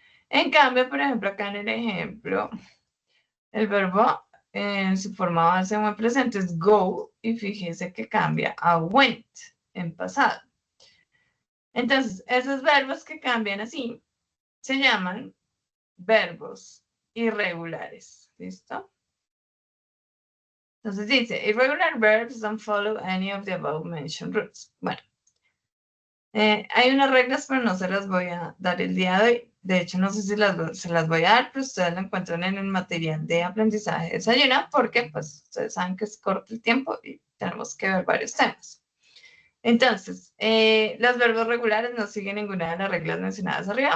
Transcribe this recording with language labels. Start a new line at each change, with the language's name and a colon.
Spanish: En cambio, por ejemplo, acá en el ejemplo, el verbo en su forma base o en presente es go y fíjese que cambia a went en pasado. Entonces, esos verbos que cambian así se llaman verbos irregulares. ¿Listo? Entonces dice,
English: irregular verbs don't follow any of the above mentioned rules.
Spanish: Bueno, hay unas reglas, pero no se las voy a dar el día de hoy. De hecho, no sé si se las voy a dar, pero ustedes lo encuentran en el material de aprendizaje de Desayuna, porque pues ustedes saben que es corto el tiempo y tenemos que ver varios temas. Entonces, los verbos regulares no siguen ninguna de las reglas mencionadas arriba.